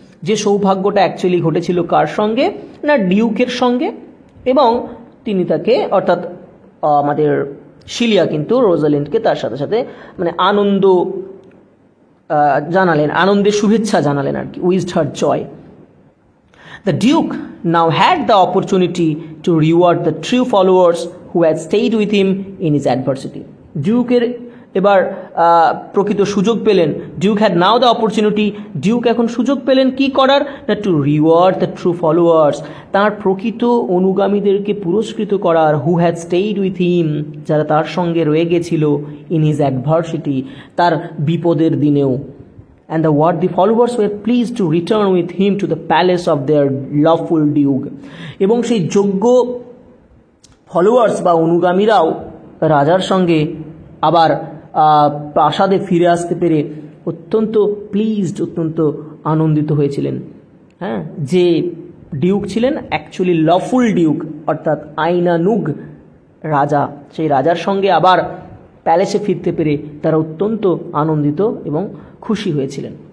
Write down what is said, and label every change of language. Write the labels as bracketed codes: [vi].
[bn] যে সৌভাগ্যটা অ্যাকচুয়ালি ঘটেছিল কার সঙ্গে না ডিউকের সঙ্গে, এবং তিনি তাকে অর্থাৎ আমাদের সিলিয়া কিন্তু রোজালিন্ডকে তার সাথে সাথে মানে আনন্দ জানালেন, আনন্দের শুভেচ্ছা জানালেন আর কি, [en] Wished her joy. The Duke now had the opportunity to reward the true followers who had stayed with him in his adversity. [bn] ডিউকের এবার প্রকৃত সুযোগ পেলেন, [en] Duke had now the opportunity, [bn] Duke এখন সুযোগ পেলেন কি করার না [en] to reward the true followers, [bn] তাঁর প্রকৃত অনুগামীদেরকে পুরস্কৃত করার, [en] who had stayed with him, [bn] যারা তার সঙ্গে রয়ে গেছিল, [en] in his adversity, [bn] তার বিপদের দিনেও। [en] And the worthy followers were pleased to return with him to the palace of their lawful duke. [bn] এবং সেই যোগ্য ফলোয়ার্স বা অনুগামীরাও রাজার সঙ্গে আবার প্রাসাদে ফিরে আসতে পেরে অত্যন্ত প্লিজড, অত্যন্ত আনন্দিত হয়েছিলেন। হ্যাঁ, যে ডিউক ছিলেন অ্যাকচুয়ালি লফুল ডিউক অর্থাৎ আইনানুগ রাজা, সেই রাজার সঙ্গে আবার প্যালেসে ফিরতে পেরে তারা অত্যন্ত আনন্দিত এবং খুশি হয়েছিলেন।